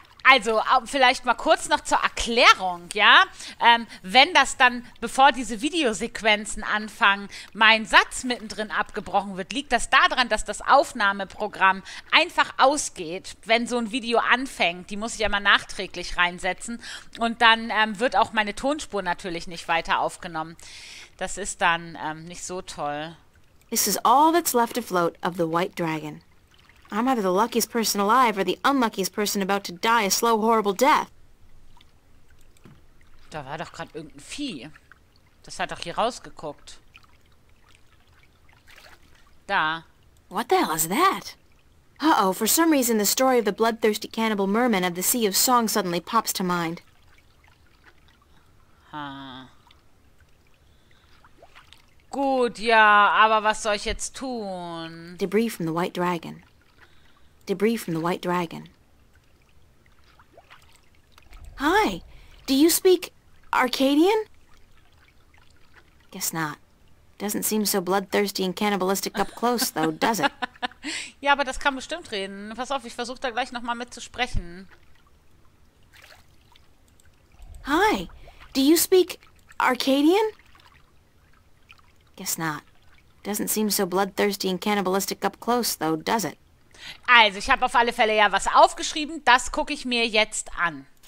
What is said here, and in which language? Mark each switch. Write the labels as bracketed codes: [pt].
[de] Also, vielleicht mal kurz noch zur Erklärung, ja? Wenn das dann, bevor diese Videosequenzen anfangen, mein Satz mittendrin abgebrochen wird, liegt das daran, dass das Aufnahmeprogramm einfach ausgeht, wenn so ein Video anfängt. Die muss ich ja mal nachträglich reinsetzen und dann wird auch meine Tonspur natürlich nicht weiter aufgenommen. Das ist dann nicht so toll. [en] This is all that's left afloat of the White Dragon. I'm either the luckiest person alive or the unluckiest person about to die a slow, horrible death. [de] Da war doch gerade irgendein Vieh. Das hat doch hier rausgeguckt. Da. [en] What the hell is that? Uh-oh, for some reason the story of the bloodthirsty cannibal merman of the Sea of Song suddenly pops to mind. Ha. [de] Gut, ja, aber was soll ich jetzt tun? [en] Debris from the White Dragon. Debris from the White Dragon. Hi, do you speak Arcadian? Guess not. Doesn't seem so bloodthirsty and cannibalistic up close, though, does it? [de] Ja, aber das kann bestimmt reden. Pass auf, ich versuche da gleich nochmal mit zu sprechen. [en] Hi, do you speak Arcadian? Guess not. Doesn't seem so bloodthirsty and cannibalistic up close, though, does it? [de] Also, ich habe auf alle Fälle ja was aufgeschrieben. Das gucke ich mir jetzt an.